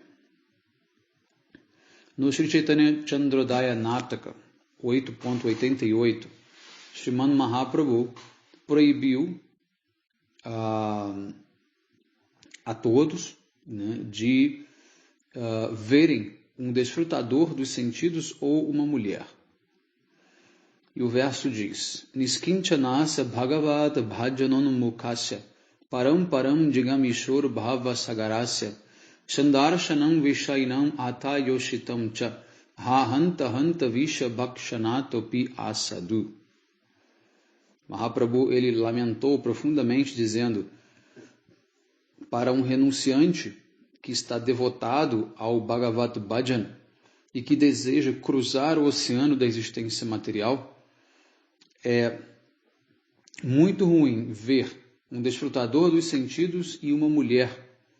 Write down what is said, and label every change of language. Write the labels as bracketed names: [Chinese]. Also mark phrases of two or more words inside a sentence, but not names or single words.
[Portuguese] No Shri Chaitanya Chandrodaya Nartaka 8.88, Sriman Mahaprabhu proibiu a todos, né, de verem um desfrutador dos sentidos ou uma mulher. E o verso diz: [Sanskrit] निष्किञ्चनस्य भगवत् भजनोन् मुखस्य परं जिगमिषोर् भव सागरस्य सन्दर्शनं विषयिणाम् अथ योषितां च हा हन्त विष भक्षणतोपि असाधु. [Portuguese] Mahaprabhu, ele lamentou profundamente, dizendo: para um renunciante que está devotado ao [Sanskrit] भगवत् भजन [Portuguese] e que deseja cruzar o oceano da existência material, é muito ruim ver um desfrutador dos sentidos e uma mulher.